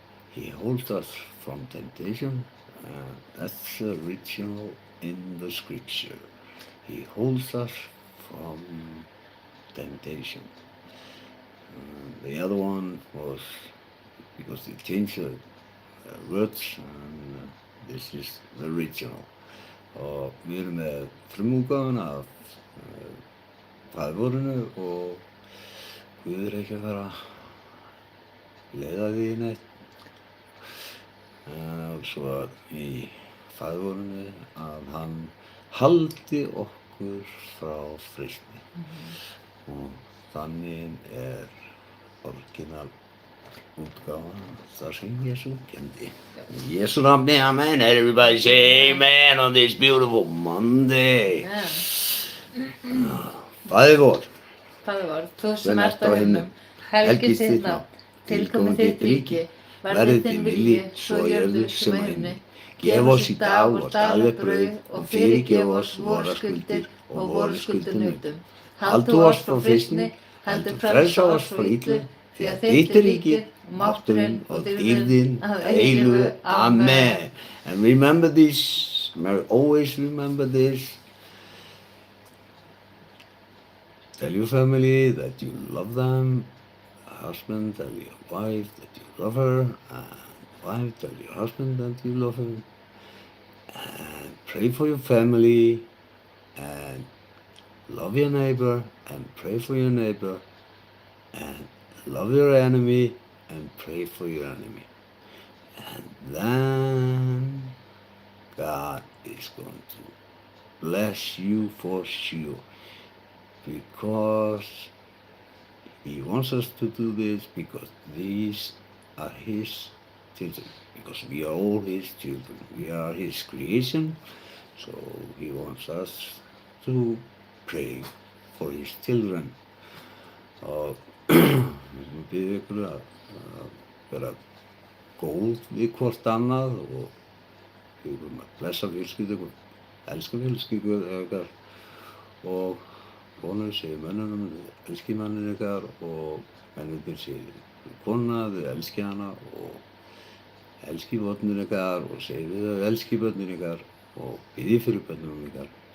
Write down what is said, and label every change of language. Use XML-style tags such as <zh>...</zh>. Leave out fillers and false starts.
<en>He holds us from temptation. That's original in the scripture. He holds us from temptation. The other one was because they changed the words, and this is the original.</en> <is>Og við með frumútgáfuna af faðirvorinu og Guð ekki að fara að leiða því neitt. Svo í faðirvorinu að hann haldi okkur frá freistni. Og þannig orginal útgáfan þar sem Jesús kenndi. In Jesu nafni, amen.</is> <en>Everybody say amen on this beautiful Monday.</en> <is>Faðir vor. Faðir vor, þú sem ert á himnum, helgist þitt nafn, tilkomi þitt ríki, verði þinn vilji, svo jörðu sem á himni. Gef oss í dag vårt daglega brauð og fyrirgef oss våra skuldir og voru skuldanutum. Haldu oss frá freistni, heldur frelsa oss frá illu, því að þitt ríkið, mátturinn og dýrðin að eilífu. Amen.</is> <en>And remember this, always remember this. Tell your family that you love them. Husband, tell your wife that you love her. And wife, tell your husband that you love him. And pray for your family. And love your neighbor. And pray for your neighbor. And love your enemy. And pray for your enemy. And then God is going to bless you for sure. Because he wants us to do this, because these are his children, because we are all his children. We are his creation, so he wants us to pray for his children.</en> <is>Og við byggjum ykkur að vera góð við hvort annað og við byggjum að blessa fjölskyldu ykkur, elska fjölskyldu ykkur og konur segir mönnunum, þið elski mannin ykkar og mennirnir segir konuna, þið elski hana og elski börnin ykkar og segir þið elski börnin ykkar og biðjið fyrir börnunum ykkar.</is>